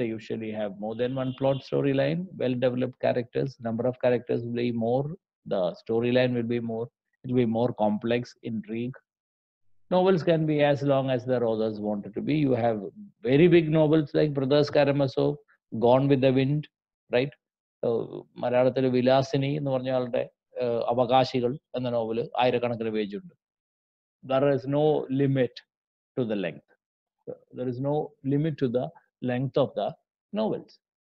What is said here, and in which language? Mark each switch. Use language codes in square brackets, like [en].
[en] They usually have more than one plot storyline, well-developed characters. Number of characters will be more. The storyline will be more. It will be more complex, intrigue. Novels can be as long as their authors want it to be. You have very big novels like Brothers Karamazov, Gone with the Wind, right? [ml] മലയാളത്തിൽ വിലാസിനി എന്ന് പറഞ്ഞ ആളുടെ അവകാശികൾ എന്ന novel ആയിരക്കണക്കിന് page ഉണ്ട്. [en] There is no limit to the length. There is no limit to the length of the novels.